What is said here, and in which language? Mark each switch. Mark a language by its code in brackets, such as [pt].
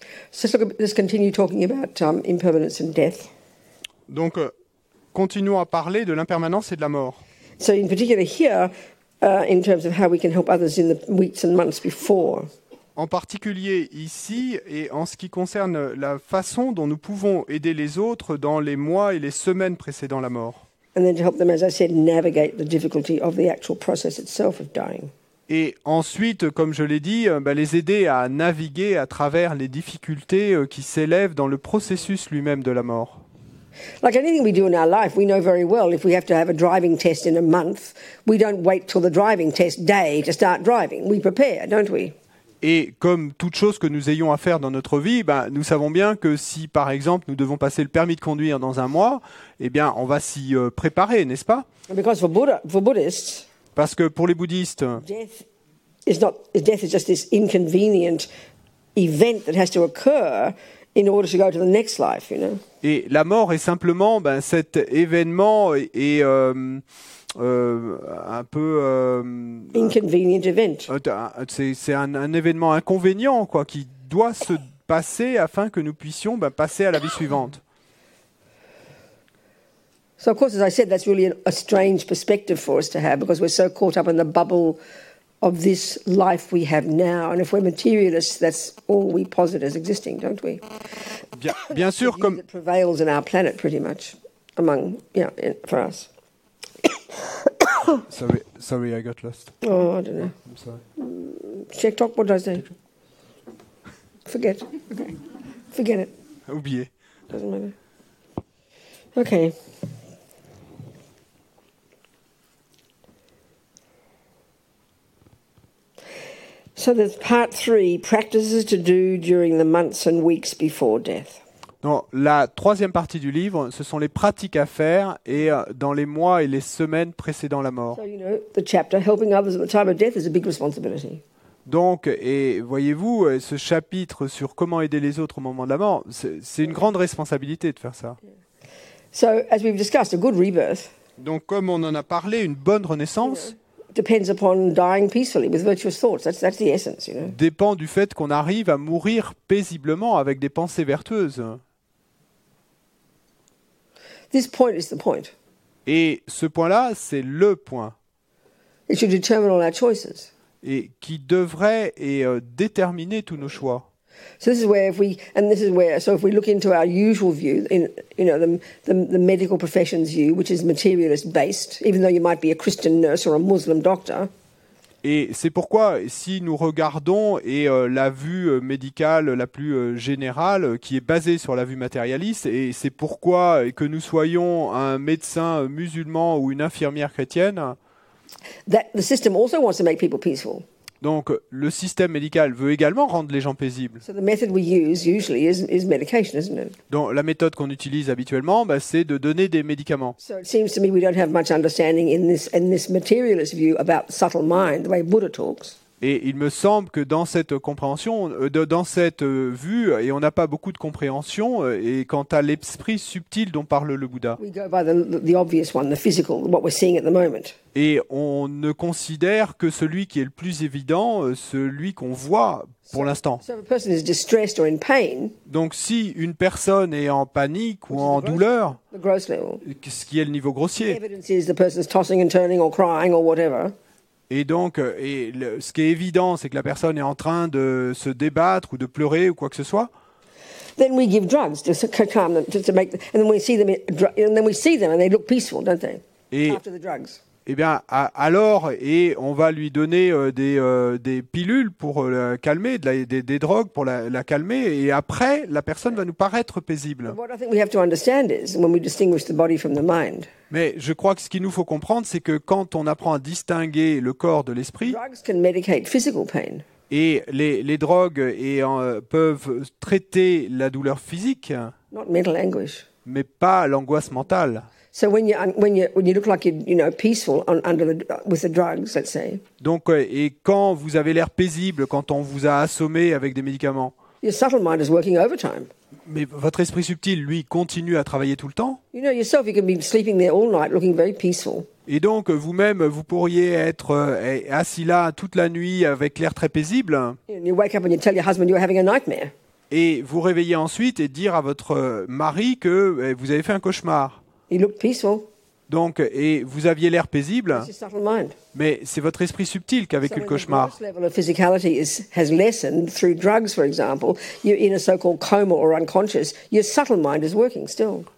[en] So let's continue talking about impermanence and death. [fr] Donc, continuons à parler de l'impermanence et de la mort. [en] So in particular here, in terms of how we can help others in the weeks and months before. [fr] En particulier ici, et en ce qui concerne la façon dont nous pouvons aider les autres dans les mois et les semaines précédant la mort. [en] And then to help them, as I said, navigate the difficulty of the actual process itself of dying. [fr] Et ensuite, comme je l'ai dit, les aider à naviguer à travers les difficultés qui s'élèvent dans le processus lui-même de la mort. [en] Like anything we do in our life, we know very well if we have to have a driving test in a month, we don't wait till the driving test day to start driving. We prepare, don't we? [fr] Et comme toute chose que nous ayons à faire dans notre vie, nous savons bien que si, par exemple, nous devons passer le permis de conduire dans un mois, eh bien, on va s'y préparer, n'est-ce pas? [en] And because for Buddhists, [fr] Parce que pour les bouddhistes, [en] death is just this inconvenient event that has to occur in order to go to the next life, you know. [fr] et la mort est simplement cet événement et un peu... [en] Inconvenient event. [fr] c'est un événement inconvénient quoi, qui doit se passer afin que nous puissions passer à la vie suivante. [en] So, of course, as I said, that's really a strange perspective for us to have because we're so caught up in the bubble of this life we have now. And if we're materialists, that's all we posit as existing, don't we? [fr] Bien sûr, [en] The view [fr] comme [en] that prevails in our planet, pretty much, for us. sorry, I got lost. Oh, I don't know. I'm sorry. Check talk. What did I say? Forget. Okay. Forget it. [fr] Oublié. [en] Doesn't matter. Okay. So there's part 3, practices to do during the months and weeks before death. [fr] Donc, la troisième partie du livre, ce sont les pratiques à faire et dans les mois et les semaines précédant la mort. [en] So, the chapter, helping others at the time of death, is a big responsibility. [fr] Donc, et voyez-vous, ce chapitre sur comment aider les autres au moment de la mort, c'est une grande responsabilité de faire ça. [en] So, as we've discussed, a good rebirth [fr] Donc, comme on en a parlé, une bonne renaissance [en] depends upon dying peacefully with virtuous thoughts. That's the essence, [fr] dépend du fait qu'on arrive à mourir paisiblement avec des pensées vertueuses. [en] This point is the point. [fr] Et ce point-là, c'est le point. [en] It should determine all our choices. [fr] Et qui devrait déterminer tous nos choix. [en] So this is where if we look into our usual view, the medical profession's view, which is materialist based, even though you might be a Christian nurse or a Muslim doctor. [fr] Et c'est pourquoi, si nous regardons la vue médicale la plus générale, qui est basée sur la vue matérialiste, et c'est pourquoi que nous soyons un médecin musulman ou une infirmière chrétienne, [en] that the system also wants to make people peaceful. [fr] Donc, le système médical veut également rendre les gens paisibles. [en] So the method we use usually is medication, isn't it? [fr] Donc, la méthode qu'on utilise habituellement, c'est de donner des médicaments. [en] So it seems to me we don't have much understanding in this materialist view about the subtle mind, the way Buddha talks. [fr] Et il me semble que dans cette compréhension, dans cette vue, et on n'a pas beaucoup de compréhension, et quant à l'esprit subtil dont parle le Bouddha. [en] We go by the obvious one, the physical, what we're seeing at the moment. [fr] Et on ne considère que celui qui est le plus évident, celui qu'on voit pour l'instant. [en] So if a person is distressed or in pain, [fr] Donc si une personne est en panique ou en douleur, [en] the gross level, [fr] ce qui est le niveau [en] the [fr] grossier, [en] evidence is the person's tossing and turning or crying or whatever. [fr] et donc ce qui est évident, c'est que la personne est en train de se débattre ou de pleurer ou quoi que ce soit. [en] Then we give drugs to calm them, to make, and then we see them, and they look peaceful, don't they? [fr] Et [en] After the drugs. [fr] eh bien, alors, on va lui donner des pilules pour la calmer, des drogues pour la calmer, et après, la personne va nous paraître paisible. [en] What I think we have to understand is when we distinguish the body from the mind. [fr] Mais je crois que ce qu'il nous faut comprendre, c'est que quand on apprend à distinguer le corps de l'esprit, [en] Drugs can medicate physical pain. [fr] et les drogues peuvent traiter la douleur physique, [en] Not mental anguish. [fr] mais pas l'angoisse mentale. [en] So when you look like you're peaceful with the drugs, let's say, [fr] Donc, et quand vous avez l'air paisible, quand on vous a assommé avec des médicaments, [en] your subtle mind is working overtime. [fr] mais votre esprit subtil, lui, continue à travailler tout le temps. [en] You know yourself, you can be sleeping there all night, looking very peaceful. [fr] Et donc, vous-même, vous pourriez être assis là toute la nuit avec l'air très paisible, [en] And you wake up and you tell your husband you're having a nightmare. [fr] et vous réveillez ensuite et dire à votre mari que vous avez fait un cauchemar. [en] You look peaceful. [fr] Donc, et vous aviez l'air paisible, [en] It's your subtle mind. [fr] mais c'est votre esprit subtil qui a vécu [en] So [fr] le [en] when the [fr] cauchemar. [en] gross level of physicality has lessened through drugs, for example, you're in a so-called coma or unconscious, your subtle mind is working still.